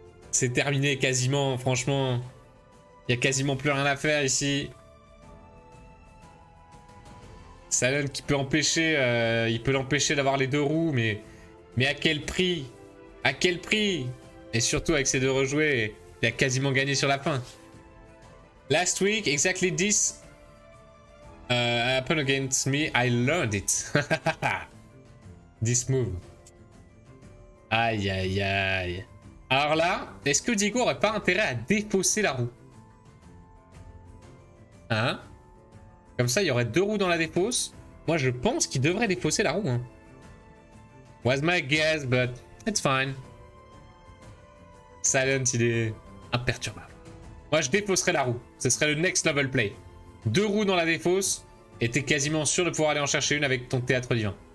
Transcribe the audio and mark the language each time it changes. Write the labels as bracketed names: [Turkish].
[French] C'est terminé quasiment, franchement. Il n'y a quasiment plus rien à faire ici. Silent qui peut empêcher, il peut l'empêcher d'avoir les 2 roues, mais à quel prix? À quel prix? Et surtout avec ces 2 rejoués, il a quasiment gagné sur la fin. [English] Last week, exactly this happened against me. I learned it. This move. Aïe, aïe, aïe. [French] Alors là, est-ce que Diego aurait pas intérêt à défausser la roue? Hein? Comme ça, il y aurait 2 roues dans la défausse. Moi, je pense qu'il devrait défausser la roue. Hein. [English] Was my guess, but it's fine. [French] Silent, il est imperturbable. Moi, je défausserais la roue. Ce serait le [English] next level play. [French] 2 roues dans la défausse, et t'es quasiment sûr de pouvoir aller en chercher une avec ton théâtre divin.